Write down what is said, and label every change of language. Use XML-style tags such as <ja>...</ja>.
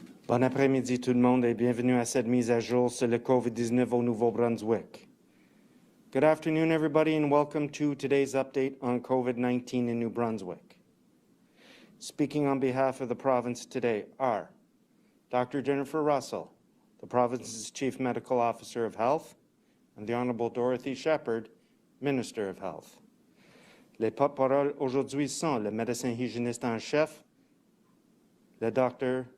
<fr>Bon après-midi tout le monde et bienvenue à cette mise à jour sur le COVID-19 au Nouveau-Brunswick.</fr> <en>Good afternoon everybody and welcome to today's update on COVID-19 in New Brunswick. Speaking on behalf of the province today are Dr. Jennifer Russell, the province's Chief Medical Officer of Health, and the Honorable Dorothy Shephard, Minister of Health.</en> <fr>Les porte-paroles aujourd'hui sont le médecin hygiéniste en chef, le Dr.</fr>